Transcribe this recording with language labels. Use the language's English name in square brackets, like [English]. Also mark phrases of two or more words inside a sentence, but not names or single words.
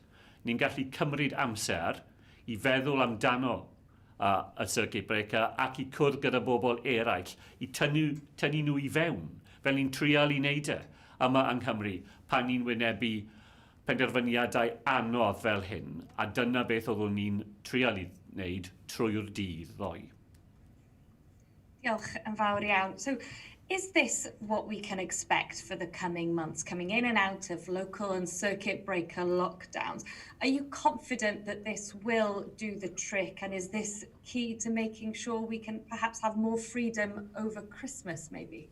[Welsh] Ni'n gallu cymryd amser i feddwl amdano y [English] circuit breaker [Welsh] ac i cwrdd gyda bobl eraill, i tynnu nhw i fewn, fel ni'n trial i wneud e yma yng Nghymru, pan ni'n wynebu penderfyniadau anodd fel hyn, a dyna beth oeddwn ni'n trial i wneud trwy'r dydd ddoe. Diolch yn fawr iawn. [English] So, is this what we can expect for the coming months, coming in and out of local and circuit breaker lockdowns? Are you confident that this will do the trick, and is this key to making sure we can perhaps have more freedom over Christmas, maybe?